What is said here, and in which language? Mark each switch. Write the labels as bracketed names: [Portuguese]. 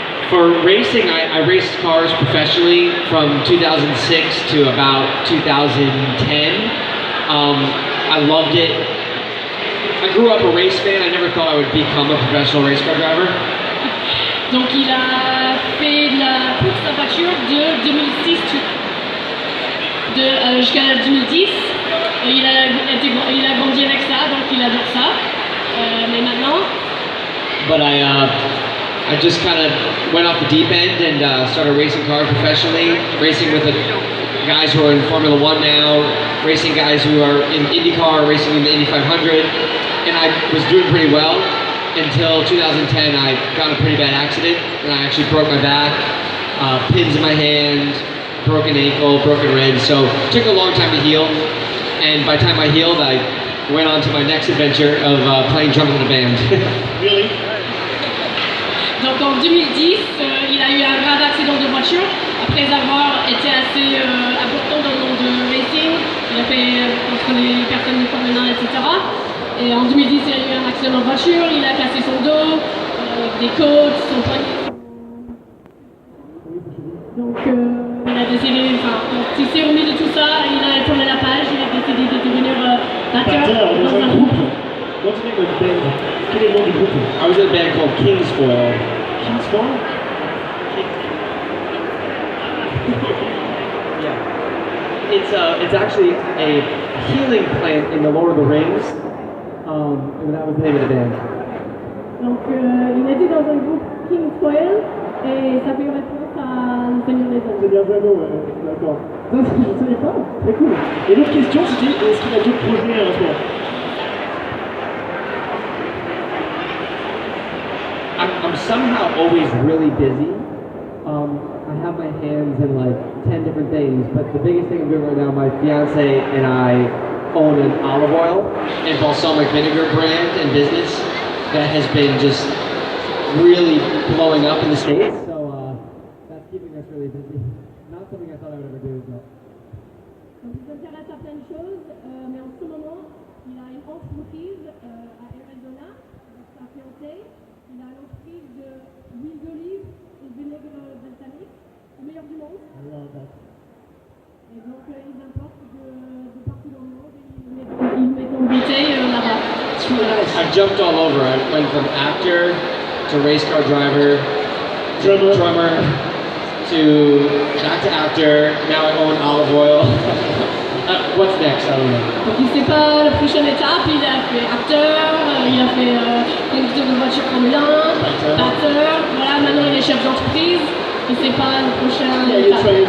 [English] For racing, I raced cars professionally from 2006 to about 2010. I loved it. I grew up a race fan. I never thought I would become a professional race car driver. [French] Donc il a fait de la course en voiture de 2006 jusqu'à 2010. Il a grandi avec ça, donc il adore ça. Mais maintenant. [English] But I just kind of went off the deep end and started racing cars professionally, racing with the guys who are in Formula One now, racing guys who are in IndyCar, racing in the Indy 500, and I was doing pretty well until 2010. I got in a pretty bad accident, and I actually broke my back, pins in my hand, broken ankle, broken ribs, so it took a long time to heal, and by the time I healed, I went on to my next adventure of playing drums in a band. Really? [French] Donc en 2010, il a eu un grave accident de voiture après avoir été assez important dans le monde de racing. Il a fait entre les personnes de Formule 1, etc. Et en 2010, il a eu un accident de voiture, il a cassé son dos, des côtes, son poignet. Donc il a décidé, quand il s'est remis de tout ça, il a tourné la page, il a décidé de devenir batteur dans un groupe. [English] What's the name of the band? [French] Quel est le nom du groupe? [English] I was in a band called Kingsfoil. Kingsfoil? Yeah. It's actually a healing plant in the Lord of the Rings. And that was the name of the band. [French] Donc il était dans un groupe Kingsfoil et ça fait référence à le Seigneur des Anneaux. C'est bien vraiment, d'accord. Ça, je ne savais pas. Très cool. Et l'autre question, c'était est-ce qu'il a d'autres projets en ce moment? [English] I'm somehow always really busy. I have my hands in like 10 different things, but the biggest thing I'm doing right now, my fiance and I own an olive oil and balsamic vinegar brand and business that has been just really blowing up in the States. So that's keeping us really busy. Not something I thought I would ever do, but. [French] Donc il s'intéresse à plein de choses, mais en ce moment, il a une entreprise à Arizona avec sa fiancée. Il a l'entreprise d'huile d'olive et de vinaigre balsamique, le meilleur du monde. Et donc ils importent de partout dans le monde et ils mettent en bouteille là-bas. [English] I've jumped all over. I went from actor to race car driver, drummer to back to actor. Now I own olive oil. What's next? I don't know. [French] Donc il ne sait pas la prochaine étape, il a fait acteur, il a fait conducteur de voiture Formule 1, batteur, voilà, maintenant il est chef d'entreprise, il ne sait pas la prochaine étape.